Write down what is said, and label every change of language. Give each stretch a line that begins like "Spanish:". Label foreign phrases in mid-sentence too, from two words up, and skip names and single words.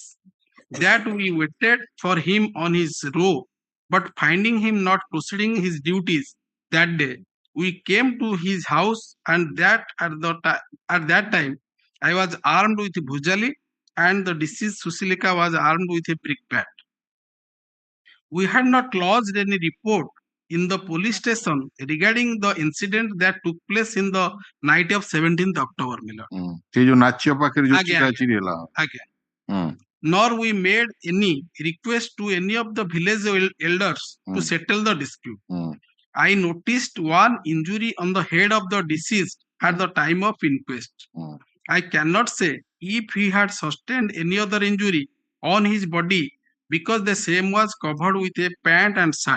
English: That we waited for him on his row, but finding him not proceeding his duties that day, we came to his house, and that at that time I was armed with bhujali and the deceased Susilika was armed with a brick bat. We had not lodged any report in the police station regarding the incident that took place in the night of 17th October.
Odia: ସେ ଯୋଉ ନାଚ୍ୟ ପାଖରେ ଯୋଉ ଆଜ୍ଞା, ଚିରାଚିରି ହେଲା
English: Nor we made any request to any of the village elders to settle the dispute. I noticed one injury on the head of the deceased at the time of inquest. I cannot say if he had sustained any other injury on his body because the same was covered with a pant and shirt.